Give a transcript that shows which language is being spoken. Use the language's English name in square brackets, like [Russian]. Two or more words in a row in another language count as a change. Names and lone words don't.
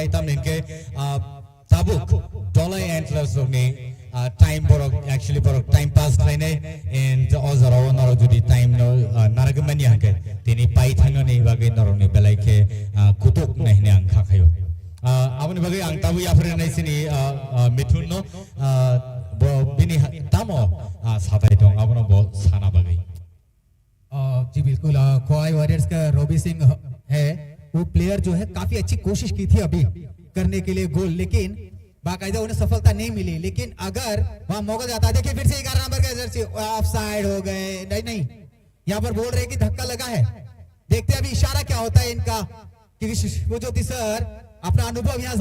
[Kok Borok] tamninke tabuk dolai antlers ni time borok actually borok [English] time pass [Kok Borok] laine and ozaro naro judi time no naragmani hangke tini pai thano ni bagai naro ni belaike kutuk nahi ne angkha khayo abani bagai ang tabu ya fre nai sini mithun no bini tamo satai dong abano bo sana bagai [Hindi] जी बिल्कुल ख्वाई वॉरियर्स का रोबी सिंह है वो प्लेयर जो है काफी अच्छी कोशिश की थी अभी करने के लिए गोल लेकिन बाकायदा उन्हें सफलता नहीं मिली लेकिन अगर वहां मौका जाता देखिए फिर से 11 नंबर का जर्सी ऑफ साइड हो गए नहीं यहाँ पर बोल रहे कि धक्का लगा है देखते हैं अभी इशारा क्या होता है इनका क्योंकि वो ज्योति सर अपना अनुभव यहाँ